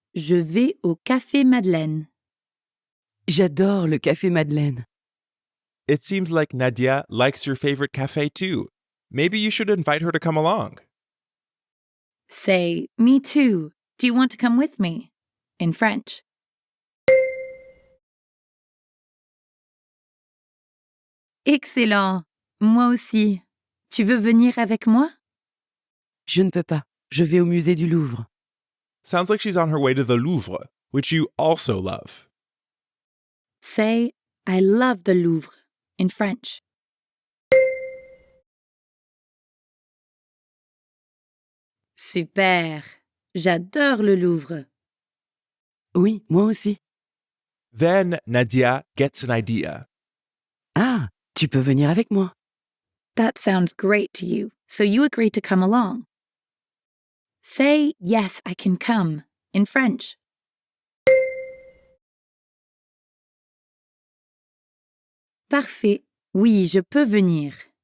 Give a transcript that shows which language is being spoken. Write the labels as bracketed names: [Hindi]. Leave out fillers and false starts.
[French] Je vais au Café Madeleine. J'adore le café Madeleine. [English] It seems like Nadia likes your favorite cafe too. Maybe you should invite her to come along. Say, me too. Do you want to come with me? In French. [French] Excellent. Moi aussi. Tu veux venir avec moi? Je ne peux pas. Je vais au musée du Louvre. [English] Sounds like she's on her way to the Louvre, which you also love. Say, I love the Louvre, in French. [French] Super. J'adore le Louvre. Oui, moi aussi. [English] Then Nadia gets an idea. [French] Ah, tu peux venir avec moi. [English] That sounds great to you, so you agree to come along. Say, yes, I can come, in French. [French] Parfait. Oui, je peux venir.